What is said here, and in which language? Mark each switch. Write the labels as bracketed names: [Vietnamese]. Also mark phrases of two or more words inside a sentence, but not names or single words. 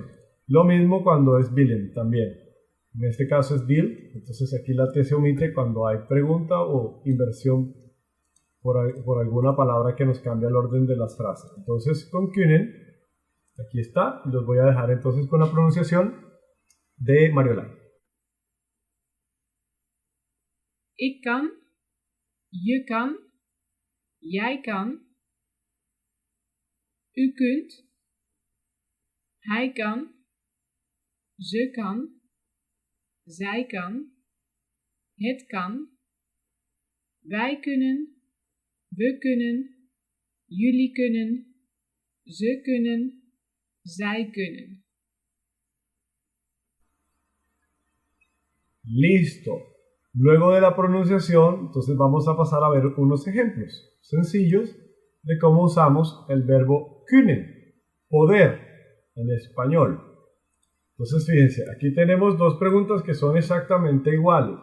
[Spanish] Lo mismo cuando es bilen también. En este caso es bil, entonces aquí la T se omite cuando hay pregunta o inversión por alguna palabra que nos cambia el orden de las frases. Entonces con kunnen, aquí está, y los voy a dejar entonces con la pronunciación de Mariola. [Dutch] Ik kan, je kan, jij kan, u kunt, hij kan, ze kan, zij kan, het kan, wij kunnen, we kunnen, jullie kunnen, ze kunnen, zij kunnen. [Spanish] Listo. Luego de la pronunciación, entonces vamos a pasar a ver unos ejemplos sencillos de cómo usamos el verbo können, poder, en español. Entonces fíjense, aquí tenemos dos preguntas que son exactamente iguales.